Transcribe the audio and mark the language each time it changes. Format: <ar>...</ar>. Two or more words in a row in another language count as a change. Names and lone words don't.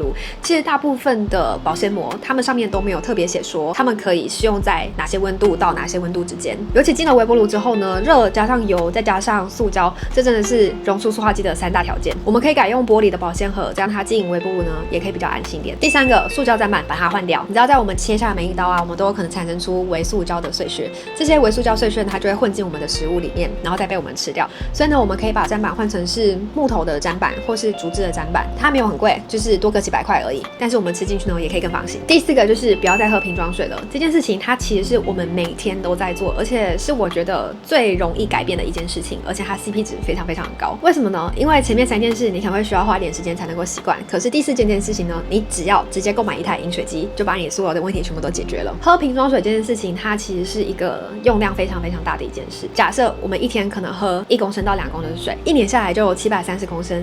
<zh>其實大部分的保鮮膜，它們上面都沒有特別寫說它們可以適用在哪些溫度到哪些溫度之間。尤其進了微波爐之後呢，熱加上油再加上塑膠，這真的是溶出塑化劑的3大條件。我們可以改用玻璃的保鮮盒，這樣它進微波爐呢也可以比較安心點。第3個，塑膠砧板把它換掉。你知道在我們切下每一刀啊，我們都有可能產生出微塑膠的碎屑，這些微塑膠碎屑它就會混進我們的食物裡面，然後再被我們吃掉。所以呢，我們可以把砧板換成是木頭的砧板或是竹制的砧板，它沒有很貴，就是多個幾百塊而已。但是我們吃進去呢也可以更放心。第4個就是不要再喝瓶裝水了。這件事情它其實是我們每天都在做，而且是我覺得最容易改变的一件事情，而且它 CP 值非常非常高。為什麼呢？因為前面3件事你可能會需要花一點時間才能夠習慣，可是第4件事情呢，你只要直接購買一台飲水機，就把你所有的問題全部都解決了。喝瓶裝水這件事情，它其實是一個用量非常非常大的一件事。假設我們一天可能喝1公升到2公升的水，一年下來就有730公升。</zh>